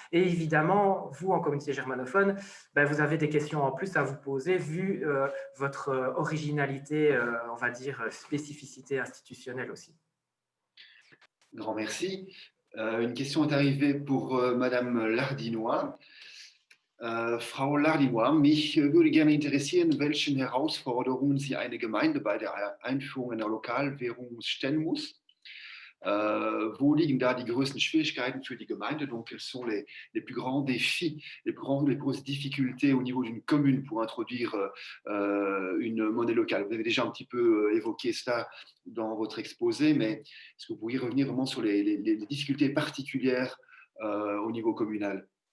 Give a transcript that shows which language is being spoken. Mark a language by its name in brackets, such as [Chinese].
[French] Et évidemment, vous, en communauté germanophone, vous avez des questions en plus à vous poser vu votre originalité, on va dire, spécificité institutionnelle aussi. Grand merci. Une question est arrivée pour Madame Lardinois. [German] Frau Lardinois, mich würde gerne interessieren, welchen Herausforderungen Sie eine Gemeinde bei der Einführung einer Lokalwährung stellen muss. Wo liegen da die größten Schwierigkeiten für die Gemeinde? [French] Donc, quels sont les plus grands défis, les plus grosses difficultés au niveau d'une commune pour introduire une monnaie locale? Vous avez déjà un petit peu évoqué cela dans votre exposé, mais est-ce que vous pourriez revenir vraiment sur les difficultés particulières au niveau communal?